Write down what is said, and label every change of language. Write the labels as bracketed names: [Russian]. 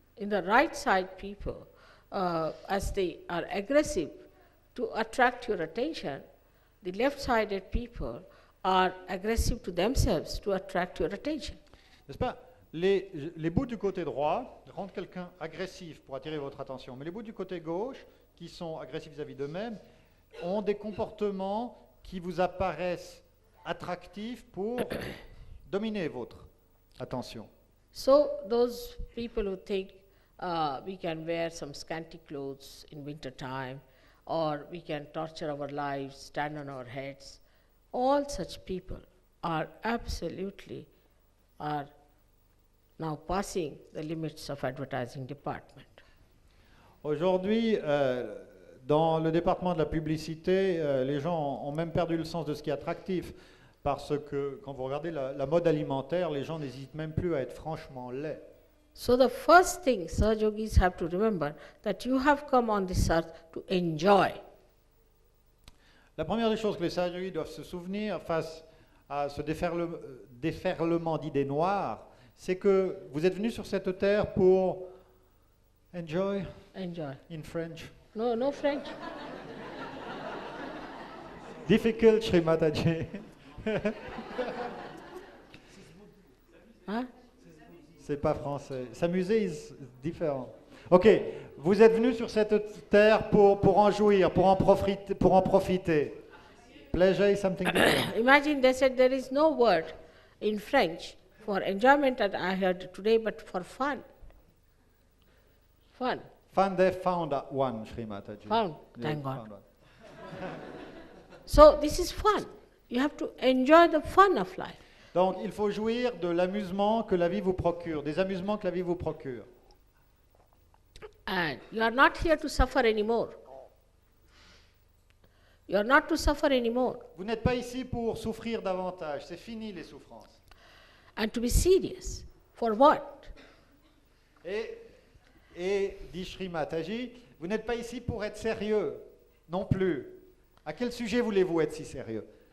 [English] In the right-side people, as they are aggressive to attract your attention, the left-sided people are aggressive to themselves to attract your attention. [French] N'est-ce pas? Les bouts du côté droit rendent quelqu'un agressif pour attirer votre attention, mais les bouts du côté gauche, qui sont agressifs vis-à-vis d'eux-mêmes, ont des comportements qui vous apparaissent attractifs pour dominer votre attention. [English] So those people who think we can wear some scanty clothes in winter time, or we can torture our lives, stand on our heads, all such people are absolutely now passing the limits of advertising department. [French] Aujourd'hui, dans le département de la publicité, les gens ont même perdu le sens de ce qui est attractif, parce que quand vous regardez la mode alimentaire, les gens n'hésitent même plus à être franchement laids. [English] So the first thing Sahajogis have to remember that you have come on this earth to enjoy. [French] La première des choses que les Sahajogis doivent se souvenir face à ce déferlement d'idées noires, c'est que vous êtes venus sur cette terre pour [English] enjoy in French. No French. Difficult, Shri Mataji. Huh? [French] C'est pas français. S'amuser is différent. Ok, vous êtes venus sur cette terre pour en jouir, pour en profiter. [English] Pleasure is something different. Imagine they said there is no word in French for enjoyment that I heard today, but for fun. Fun. Fun, they found one, Shri Mataji. Found, Yeah, thank God. found one. So this is fun. You have to enjoy the fun of life. [French] Donc, il faut jouir de l'amusement que la vie vous procure, des amusements que la vie vous procure. [English] And you are not here to suffer anymore. You are not to suffer anymore. [French] Vous n'êtes pas ici pour souffrir davantage, c'est fini les souffrances. [English] And to be serious. For what? [French] Et dit Shri Mataji, vous n'êtes pas ici pour être sérieux non plus. À quel sujet voulez-vous être si sérieux?